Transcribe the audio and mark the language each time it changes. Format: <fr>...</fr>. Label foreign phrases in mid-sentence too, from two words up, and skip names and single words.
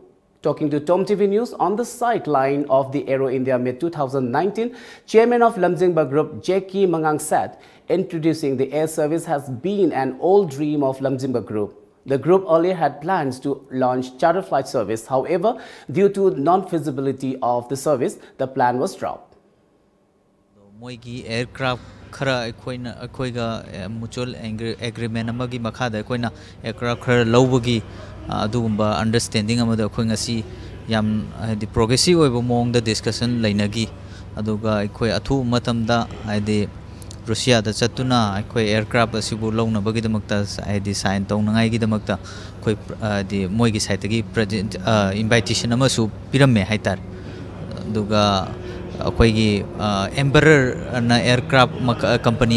<en>Talking to Tom TV News on the sideline of the Aero India Meet 2019, Chairman of Lamjingba Group J.K. Mangang said, introducing the air service has been an old dream of Lamjingba Group. The group earlier had plans to launch charter flight service. However, due to non-feasibility of the service, the plan was dropped.</en> <mni>Moigi aircraft khara akoiga</mni> <en>mutual agreement</en> <mni>amagi makhada akoina aircraft khara lowbagi adugumba understanding amada akoi ngasi yam</mni> <en>the progressive</en> <mni>oiba mong</mni> <en>the discussion</en> <mni>lainagi aduga akoi athu matamda haidi Russia da chatuna akoi aircraft asibu lowna bagi damakta haidi sign tawnangai gi damakta akoi the moigi site gi</mni> <en>present invitation</en> <mni>amasu piramme haitar aduga akoigi Emperor na</mni> <en>aircraft company</en>